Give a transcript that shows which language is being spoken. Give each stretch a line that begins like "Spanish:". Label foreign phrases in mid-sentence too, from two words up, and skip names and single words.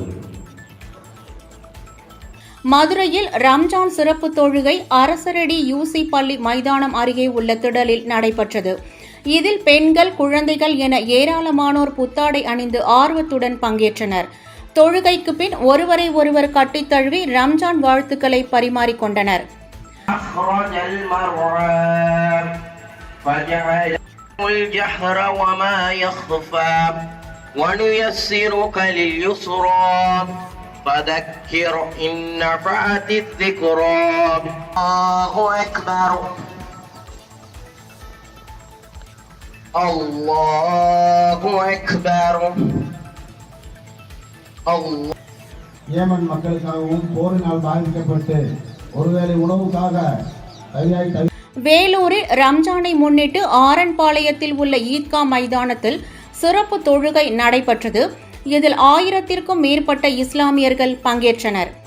Tamil: மதுரையில் ரம்ஜான் சிறப்பு தொழுகை அரசரடி யூசி பள்ளி மைதானம் அருகே உள்ள திடலில் நடைபெற்றது. இதில் பெண்கள், குழந்தைகள் என ஏராளமானோர் புத்தாடை அணிந்து ஆர்வத்துடன் பங்கேற்றனர். தொழுகைக்கு பின் ஒருவரை ஒருவர் கட்டித் தழுவி ரம்ஜான் வாழ்த்துக்களை பரிமாறிக்கொண்டனர்.
Arabic: الجهر وما يخفى ونيسرك لليسرى فذكر إن نفعت الذكرى. الله أكبر الله أكبر الله.
Tamil: ஏமன் மக்களுக்காகவும் போரினால் பாதிக்கப்பட்டு ஒருவேளை உணவுக்காக தயாரி வேலூரில் ரம்ஜானை முன்னிட்டு ஆரன்பாளையத்தில் உள்ள ஈத்கா மைதானத்தில் சிறப்பு தொழுகை நடைபெற்றது. இதில் 1000க்கும் மேற்பட்ட இஸ்லாமியர்கள் பங்கேற்றனர்.